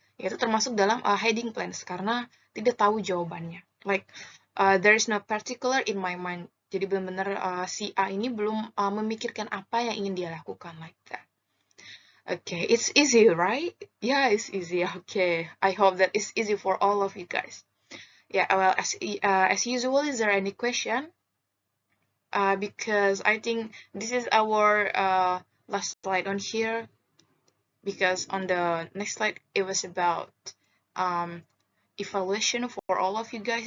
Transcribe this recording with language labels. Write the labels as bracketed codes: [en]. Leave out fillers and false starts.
[id] Itu termasuk dalam hiding plans karena tidak tahu jawabannya. [en] Like, there is no particular in my mind. [id] Jadi benar-benar si A ini belum memikirkan apa yang ingin dia lakukan [en] like that. Okay, it's easy, right? Yeah, it's easy. Okay, I hope that it's easy for all of you guys. Yeah, well, as usual, is there any question? Because I think this is our last slide on here. Because on the next slide, it was about evaluation for all of you guys.